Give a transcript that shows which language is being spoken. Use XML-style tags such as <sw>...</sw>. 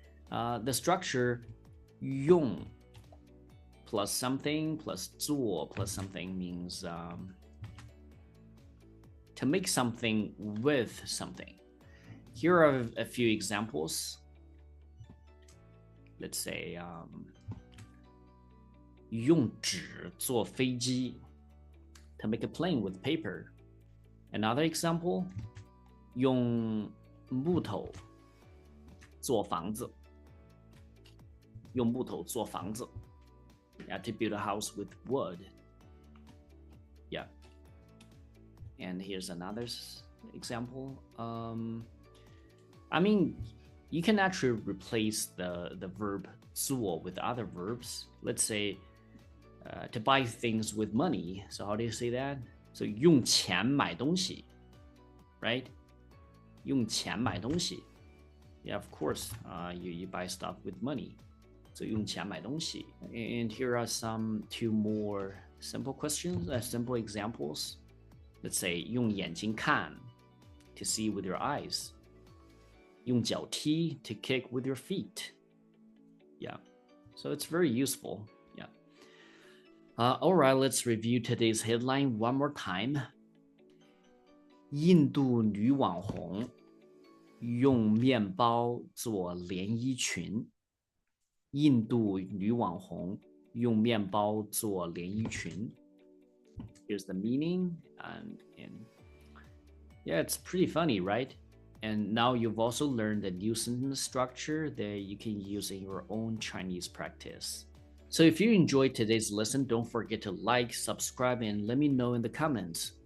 <en>The structure 用 plus something plus 做 plus something means to make something with something. Here are a few examples. Let's say</en> <zh>用纸做飞机,</zh> <en>to make a plane with paper.</en> <zh>Another example, 用木头做房子. 用木头做房子.</zh> <en>Yeah, to build a house with wood. Yeah. And here's another example. I mean, you can actually replace the verb 做 with other verbs. Let's say to buy things with money. So how do you say that?</en> <zh>So 用钱买东西, right? 用钱买东西.</zh> <en>Yeah, of course, you buy stuff with money. So</en> <zh>用钱买东西.</zh> <en>And here are two more simple questions, simple examples. Let's say</en> <zh>用眼睛看,</zh> <en>to see with your eyes.</en> <zh>用脚踢,</zh> <en>to kick with your feet. Yeah, so it's very useful. Yeah. All right, let's review today's headline one more time.</en> <zh>印度女网红用面包做连衣裙. 印度女网红用面包做连衣裙.</zh> <en>Here's the meaning, and yeah, it's pretty funny, right? And now you've also learned a new sentence structure that you can use in your own Chinese practice. So if you enjoyed today's lesson, don't forget to like, subscribe, and let me know in the comments.</en>